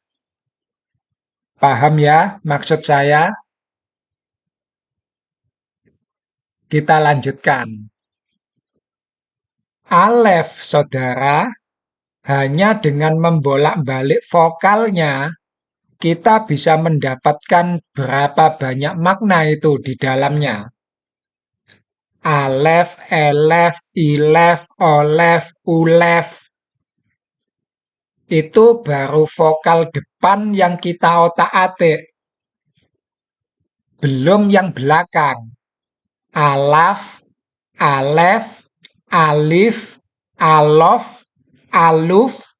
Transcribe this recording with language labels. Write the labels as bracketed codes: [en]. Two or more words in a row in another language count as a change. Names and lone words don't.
[id] Paham ya maksud saya? Kita lanjutkan. Alef, saudara, hanya dengan membolak-balik vokalnya, kita bisa mendapatkan berapa banyak makna itu di dalamnya. [he] Alef, elef, ilef, olef, ulef. [id] Itu baru vokal depan yang kita otak-atik. Belum yang belakang. [he] Alaf, alef, alif, alof, aluf.